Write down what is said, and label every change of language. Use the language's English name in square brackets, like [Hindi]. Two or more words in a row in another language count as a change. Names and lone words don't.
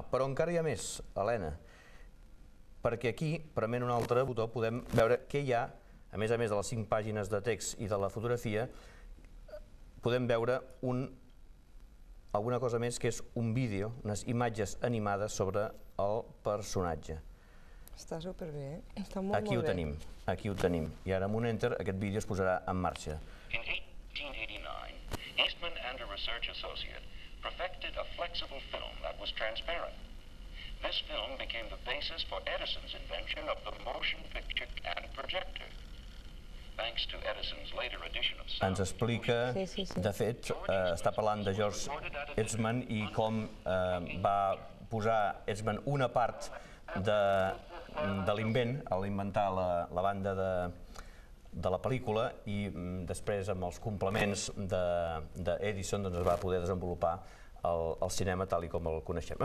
[Catalan] Però encara hi ha més, Helena, perquè aquí, prement un altre botó, podem veure què hi ha, a més de les 5 pàgines de text i de la fotografia, podem veure alguna cosa més, que és un vídeo, unes imatges animades sobre el personatge. Està superbé, està molt bé. Aquí ho tenim. I ara amb un enter aquest vídeo es posarà en marxa. [English] In 1889, Eastman and a research associate perfected a flexible film that was transparent. This film became the basis for Edison's invention of the motion picture and projector. Thanks to Edison's later addition of sound. [Catalan] Ens explica, de fet, està parlant de George Eastman i com va posar Eastman una part de l'invent, a l'inventar la banda de la pel·lícula, i després amb els complements d'Edison es va poder desenvolupar el cinema tal com el coneixem.